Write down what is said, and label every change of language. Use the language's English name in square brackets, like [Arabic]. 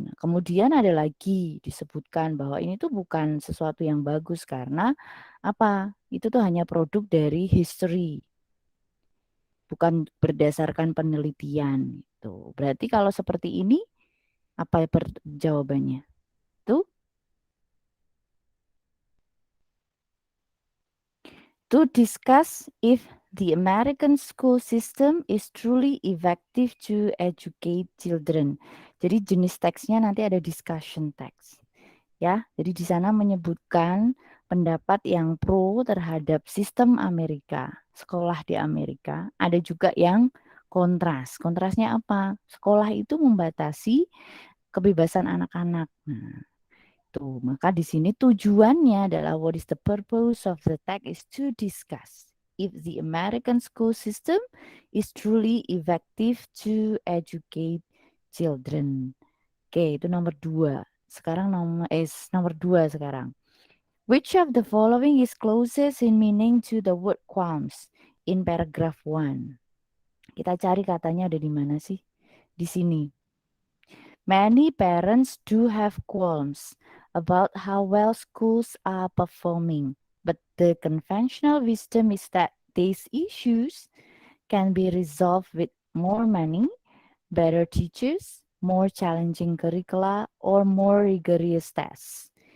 [Indonesian] Nah, kemudian ada lagi disebutkan bahwa ini tuh bukan sesuatu yang bagus karena apa? Itu tuh hanya produk dari history, bukan berdasarkan penelitian. Itu. Berarti kalau seperti ini, apa jawabannya? Tuh, [English] to discuss if the American school system is truly effective to educate children. [Indonesian] Jadi jenis teksnya nanti ada discussion text. Ya, jadi di sana menyebutkan pendapat yang pro terhadap sistem Amerika, sekolah di Amerika. Ada juga yang kontras. Kontrasnya apa? Sekolah itu membatasi kebebasan anak-anak. Nah, tuh, maka di sini tujuannya adalah [English] what is the purpose of the text is to discuss if the American school system is truly effective to educate children. [Indonesian] Oke, itu nomor 2. Sekarang nomor 2 sekarang. [English] Which of the following is closest in meaning to the word qualms in paragraph 1? [Indonesian] Kita cari katanya ada di mana sih? Di sini. [English] Many parents do have qualms about how well schools are performing, but the conventional wisdom is that these issues can be resolved with more money, better teachers, more challenging curricula, or more rigorous tests.